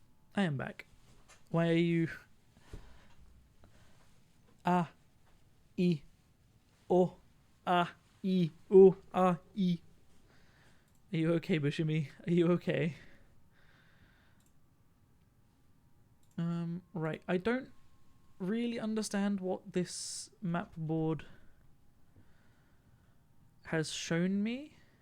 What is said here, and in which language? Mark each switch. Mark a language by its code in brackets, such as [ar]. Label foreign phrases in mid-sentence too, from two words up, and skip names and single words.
[en] I am back. Why are you... Ah. E. O. Ah. E. O. Ah. E. Are you okay, Bushimi? Are you okay? Right. I don't really understand what this map board has shown me.